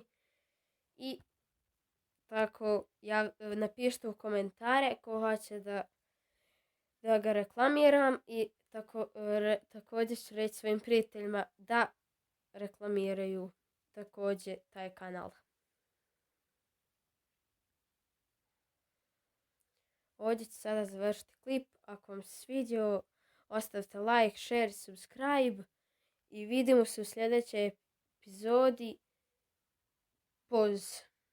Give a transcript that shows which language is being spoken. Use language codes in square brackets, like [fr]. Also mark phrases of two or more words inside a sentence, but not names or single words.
[bs] I tako napišite u komentare ko hoće da ga reklamiram i također ću reći svojim prijateljima da reklamiraju također taj kanal. Ovdje ću sada završiti klip. Ako vam se svidio, ostavite [en] like, share, subscribe [bs] i vidimo se u sljedećoj epizodi. Poz.